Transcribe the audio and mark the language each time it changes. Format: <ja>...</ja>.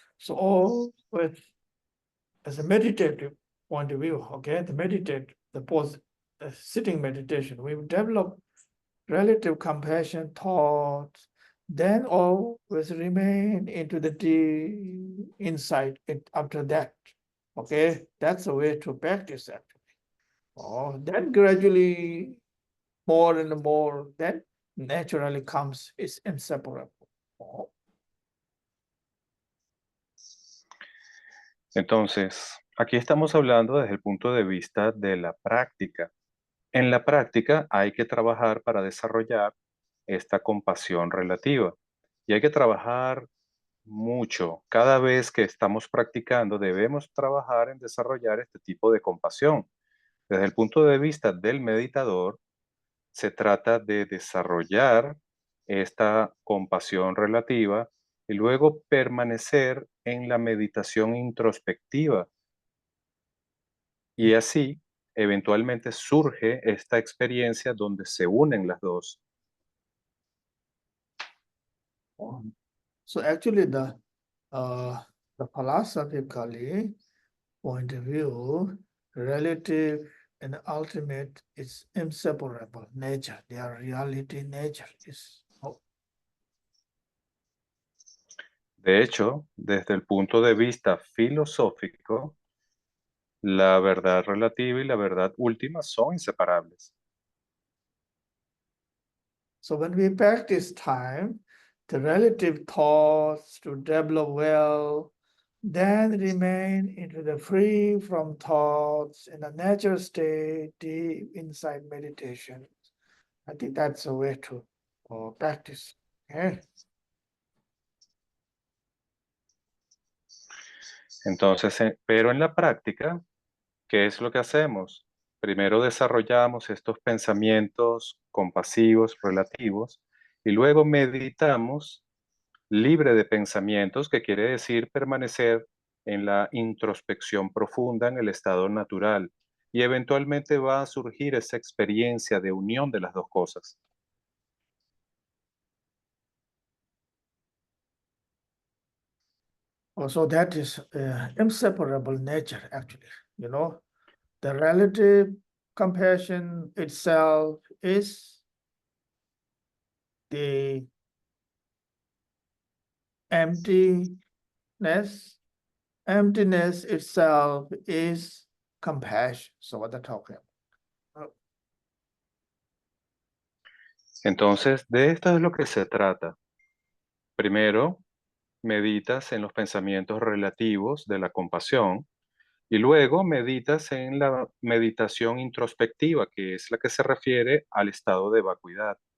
<en>So all with as a meditative point of view, okay, the sitting meditation, we develop relative compassion thoughts, then always remain into the deep insight after that. Okay, that's the way to practice actually. Then gradually more and more, that naturally comes, is inseparable.</en> <es>Entonces, aquí estamos hablando desde el punto de vista de la práctica. En la práctica hay que trabajar para desarrollar esta compasión relativa y hay que trabajar mucho. Cada vez que estamos practicando debemos trabajar en desarrollar este tipo de compasión. Desde el punto de vista del meditador, se trata de desarrollar esta compasión relativa y luego permanecer en la meditación introspectiva. Y así, eventualmente surge esta experiencia donde se unen las dos.</es> <en>So actually the philosophically point of view, relative and ultimate is inseparable nature. Their reality nature is.</en> <es>De hecho, desde el punto de vista filosófico, la verdad relativa y la verdad última son inseparables.</es> <en>So when we practice time, the relative thoughts to develop well, then remain into the free from thoughts in a natural state, deep inside meditation. I think that's a way to practice. Okay?</en> <es>Entonces, pero en la práctica, ¿qué es lo que hacemos? Primero desarrollamos estos pensamientos compasivos, relativos, y luego meditamos libre de pensamientos, que quiere decir permanecer en la introspección profunda, en el estado natural, y eventualmente va a surgir esa experiencia de unión de las dos cosas.</es> <en>Also, that is inseparable nature, actually. You know, the relative compassion itself is the emptiness. Emptiness itself is compassion. So what they're talking about.</en> <es>Entonces, de esto es lo que se trata. Primero, meditas en los pensamientos relativos de la compasión y luego meditas en la meditación introspectiva, que es la que se refiere al estado de vacuidad.</es>